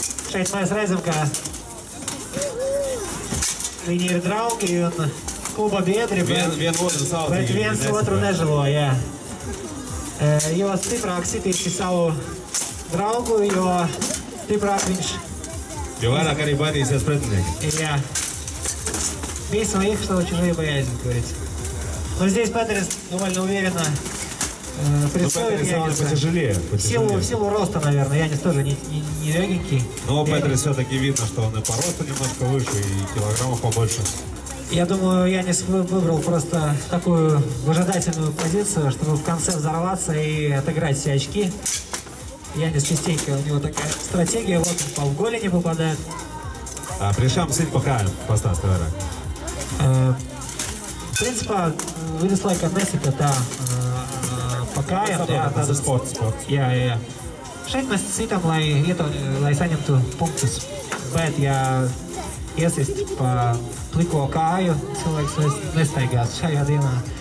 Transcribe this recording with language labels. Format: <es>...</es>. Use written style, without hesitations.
<lv>Šeit mēs redzam, ka viņi ir draugi un kluba biedri, bet viens otru nežēlo, jā. Jo stiprāk sitīsi savu draugu, jo stiprāk viņš... Jo vairāk arī baidīsies pretinieki. Jā.</lv> <ru>Весело их, что чужие боязнь, как говорится. Но здесь Петерис довольно уверенно представит Янниса. В силу роста, наверное. Яннис тоже не легенький. Но Петерис все-таки видно, что он и по росту немножко выше, и килограммов побольше. Я думаю, Яннис выбрал просто такую выжидательную позицию, чтобы в конце взорваться и отыграть все очки. Яннис частенько, у него такая стратегия, вот он в голени попадает.</ru> <lv>Priekšām sit pa kājām, pastāsti vairāk. Principā, viduslaikā nesita tā pa kājām. Tas ir sports. Jā. Šeit mēs sitam, lai saņemtu punktus. Bet, ja iesist pa pliko kāju, cilvēks nestaigās šajā dienā.</lv>